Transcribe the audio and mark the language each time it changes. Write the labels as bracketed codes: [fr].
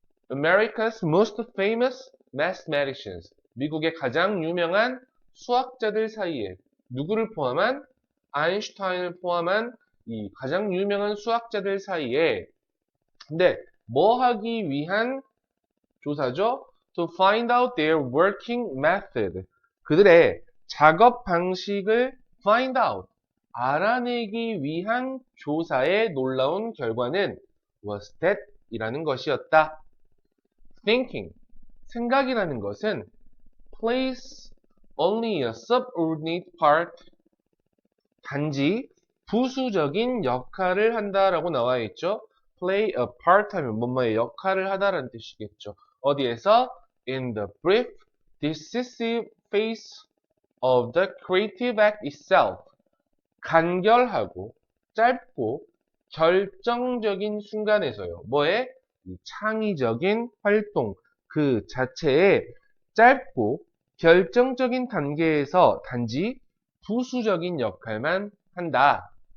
[en] America's most famous mathematicians [ko] 미국의 가장 유명한 수학자들 사이에 누구를 포함한? 아인슈타인을 포함한 이 가장 유명한 수학자들 사이에 근데 뭐 하기 위한 조사죠? [en] To find out their working method. [ko] 그들의 작업 방식을 [en] find out. [ko] 알아내기 위한 조사의 놀라운 결과는 [en] was that [ko] 이라는 것이었다. [en] Thinking. [ko] 생각이라는 것은 [en] plays only a subordinate part. [ko] 단지 부수적인 역할을 한다라고 나와 있죠. [en] play a part [ko] 하면 뭐뭐의 역할을 하다라는 뜻이겠죠. 어디에서? [en] in the brief, decisive phase of the creative act itself. [ko] 간결하고 짧고 결정적인 순간에서요. 뭐에? 이 창의적인 활동 그 자체에 짧고 결정적인 단계에서 단지 부수적인 역할만 한다.